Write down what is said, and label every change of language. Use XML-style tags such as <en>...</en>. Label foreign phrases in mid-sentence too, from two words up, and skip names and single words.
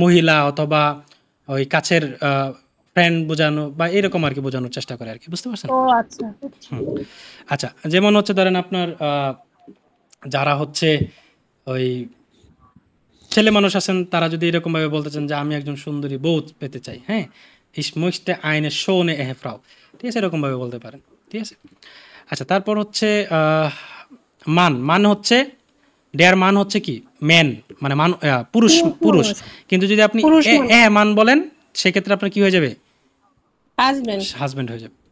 <bn>মহিলা অথবা ওই কাছের ফ্রেন্ড বোঝানো বা এরকম আর কি বোঝানোর চেষ্টা করে আর কি, বুঝতে পারছেন? ও আচ্ছা। হুম। আচ্ছা, যেমন হচ্ছে ধরেন আপনার যারা হচ্ছে ওই ছেলে মানুষ আছেন, তারা যদি এরকম ভাবে বলতে চান যে আমি একজন সুন্দরী বউ পেতে চাই, হ্যাঁ,</bn> <de>ich möchte eine schöne Ehefrau,</de> <bn>ঠিক আছে, এরকম ভাবে বলতে পারেন, ঠিক আছে? আচ্ছা, তারপর হচ্ছে মান হচ্ছে</bn> <de>der Mann</de> <bn>হচ্ছে কি ম্যান, মানে মান পুরুষ, কিন্তু যদি আপনি পুরুষ মানুষ। মান বলেন সেক্ষেত্রে আপনার কি হয়ে যাবে? হাজবেন্ড, হাজবেন্ড হয়ে যাবে।</bn>